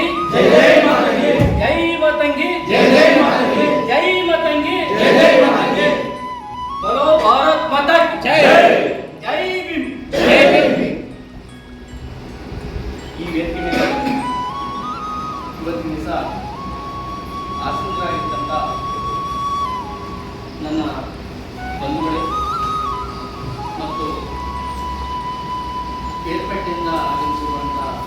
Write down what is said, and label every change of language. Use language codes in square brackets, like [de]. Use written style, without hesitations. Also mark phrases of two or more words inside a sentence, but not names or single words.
[kn] ಜೈ ಜೈ ಮಾತಂಗಿ! ಜೈ ಮಾತಂಗಿ, ಜೈ ಜೈ ಮಾತಂಗಿ! ಜೈ ಮಾತಂಗಿ, ಜೈ ಜೈ ಮಾತಂಗಿ! [hi] बोलो भारत माता की जय! [kn] ಜೈ ಭೀಮ್! ಜೈ ಭೀಮ್! ಈ ವೇದಿಕೆ ಮೇಲೆ ಇವತ್ತಿನ ದಿವಸ ಆಸೀನರಾಗಿದ್ದಂಥ ನನ್ನ ಬಂಧುಗಳೇ ಮತ್ತು ಕೇರ್ಪೇಟೆಯಿಂದ ಆಗಮಿಸಿರುವಂಥ